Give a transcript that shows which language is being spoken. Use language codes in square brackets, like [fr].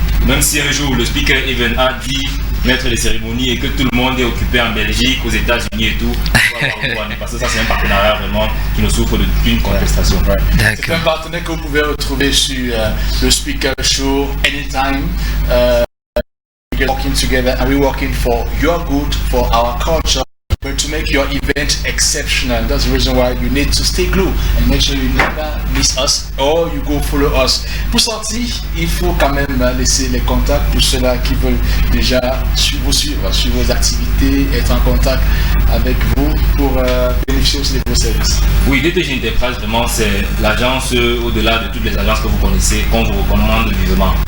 [fr] Même si un jour le speaker event a dit maître de cérémonie et que tout le monde est occupé en Belgique, aux États-Unis et tout, parce que ça c'est un partenariat vraiment qui ne souffre d'aucune contestation. C'est un partenaire que vous pouvez retrouver sur le Speaker Show anytime. [en] We're working together and we're working for your good, for our culture, but to make your event exceptional. That's the reason why you need to stay glued and make sure you never miss us or you go follow us. [fr] Pour sortir, il faut quand même laisser les contacts pour ceux-là qui veulent déjà suivre vos activités, être en contact avec vous pour bénéficier aussi de vos services. Oui, DTG Enterprise, vraiment, c'est l'agence au-delà de toutes les agences que vous connaissez, qu'on vous recommande vivement.